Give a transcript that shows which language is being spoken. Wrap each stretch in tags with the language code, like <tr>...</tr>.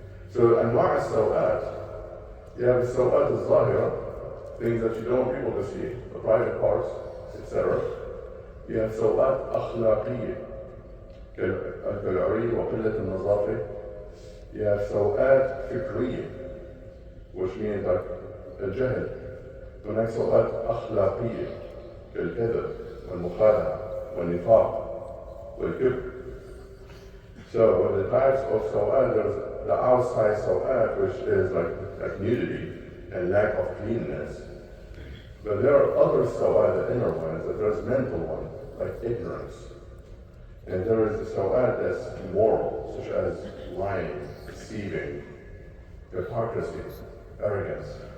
<en>So,</en> <ar>anwa' as-sawat,</ar> <en>you have</en> <ar>sawat al-zahira,</ar> <en>things that you don't want people to see, the private parts, etc. You have</en> <ar>sawat akhlaqiyya, كالعري وقلة النظافة.</ar> <en>You have</en> <ar>سوءات فكرية,</ar> <en>which means like الجهل.</en> <ar>هناك سوءات أخلاقية كالكذب والمخادعة والنفاق والكبر.</ar> <en>So the types of سوءات, there's the outside سوءات, which is like nudity and lack of cleanness. But there are other سوءات, the inner ones, that there's mental ones, like ignorance. And there is the sawat that's moral, such as lying, deceiving, hypocrisy, arrogance.</en>